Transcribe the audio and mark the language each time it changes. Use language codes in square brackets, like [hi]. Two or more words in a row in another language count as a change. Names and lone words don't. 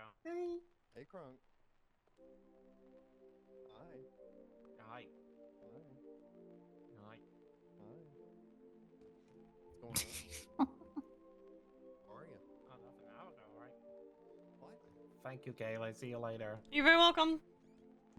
[en] Hi. Hey, Krunk. Hi. Hi. Hi. Hi. Hi. What's going on? How are you? Oh, nothing. I don't know, right? What? Thank you, Kaelyn. See you later. You're very welcome. Bye.